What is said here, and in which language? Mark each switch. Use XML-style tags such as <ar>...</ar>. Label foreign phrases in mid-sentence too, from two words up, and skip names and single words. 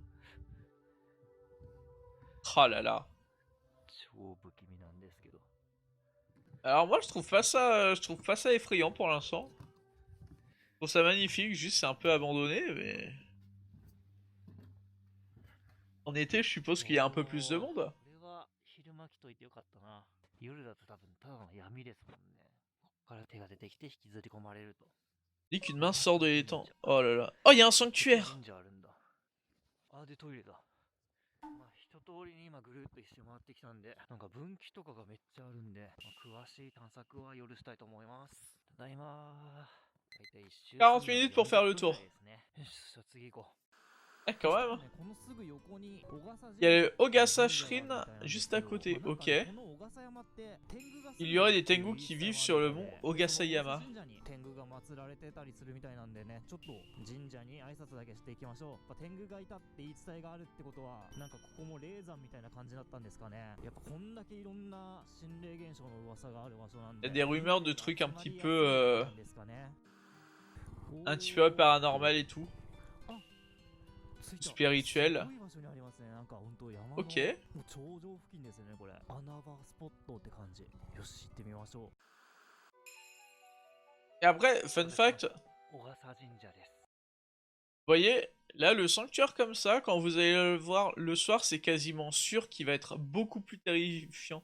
<fr>Oh là là. Alors moi je trouve pas ça effrayant pour l'instant. Je trouve ça magnifique, juste c'est un peu abandonné, mais... En été je suppose qu'il y a un peu plus de monde.</fr> <ja>これは昼間来といてよかったな。夜だと多分ただの闇ですもんね。こっから手が出てきて引きずり込まれると。</ja> <fr>Dit qu'une main sort de l'étang. Oh là là. Oh, il y a un sanctuaire.</fr> <ja>神社あるんだ。あ、でトイレだ。まあ一通りに今ぐるっと一周回ってきたんで、なんか分岐とかがめっちゃあるんで、まあ、詳しい探索は夜したいと思います。ただいまー。大体一周</ja> <fr>40 minutes pour faire le tour.</fr> <ja>ですね。よし、じゃあ次行こう。</ja> <fr>Ah quand même.</fr> <ja>このすぐ横に小笠</ja> <fr>Il y a le Ogasa Shrine juste à côté, ok. Il y aurait des Tengu qui vivent sur le mont Ogasayama.</fr> <ja>天狗が祀られてたりするみたいなんでね、ちょっと神社に挨拶だけしていきましょう。天狗がいたって言い伝えがあるってことは、なんかここも霊山みたいな感じだったんですかね。やっぱこんだけいろんな心霊現象の噂がある場所なんで。</ja> <fr>Il y a des rumeurs de trucs un petit peu paranormal et tout. Spirituel. Ok. Et après,</fr> <en>fun fact,</en> <fr>vous voyez, là le sanctuaire comme ça, quand vous allez le voir le soir, c'est quasiment sûr qu'il va être beaucoup plus terrifiant.</fr>